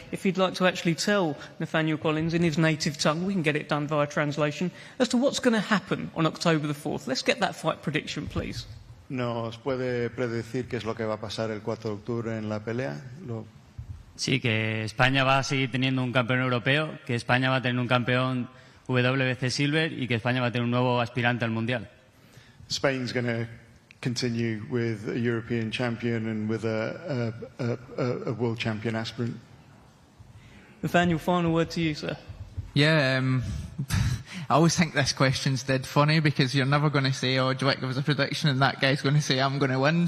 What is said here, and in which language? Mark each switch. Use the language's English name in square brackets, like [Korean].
[English] If he'd like to actually tell Nathaniel Collins in his native tongue, we can get it done via translation, as to what's going to happen on October the 4th. Let's get that fight prediction, please. [Spanish] ¿Nos puede predecir qué es lo que va a pasar el 4 de octubre en la pelea? Sí, que España va a seguir teniendo un campeón europeo, que España va a tener un campeón WBC Silver y que España va a tener un nuevo aspirante al Mundial. [English] Spain's going to continue with a European champion and with a world champion aspirant. Nathaniel, final word to you, sir. Yeah, I always think this question's dead funny because you're never going to say, oh, do you want to give us a prediction, and that guy's going to say, I'm going to win.